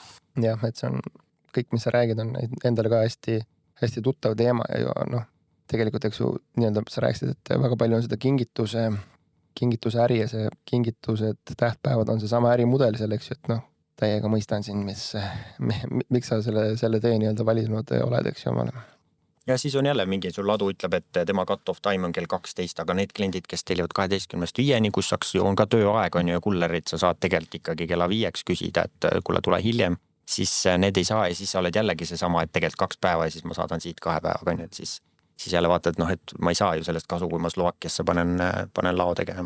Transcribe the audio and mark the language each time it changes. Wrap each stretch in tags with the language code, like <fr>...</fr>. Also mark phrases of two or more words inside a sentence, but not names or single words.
<et>Jah, et see on kõik, mis sa räägid, on endale ka hästi, hästi tuttav teema ja tegelikult, eks ju, nii-öelda sa rääkisid, et väga palju on seda kingituse äri ja see kingitused, tähtpäevad on see sama ärimudel seal, eks ju, et täiega mõistan siin, miks sa selle tee nii-öelda valinud oled, eks ju, omale. Ja siis on jälle mingi, sul ladu ütleb, et tema</et> <en>cut-off time</en> <et>on kell 12, aga need kliendid, kes tellivad 12-5, kus on ka tööaeg on ju ja kullerid, sa saad tegelikult ikkagi kella 5 küsida, et kuule, tule hiljem, siis need ei saa ja siis sa oled jällegi seesama, et tegelikult 2 päeva ja siis ma saadan siit 2 päevaga, nii et siis jälle vaatad, et ma ei saa ju sellest kasu, kui ma Slovakkiasse panen lao tegema.</et>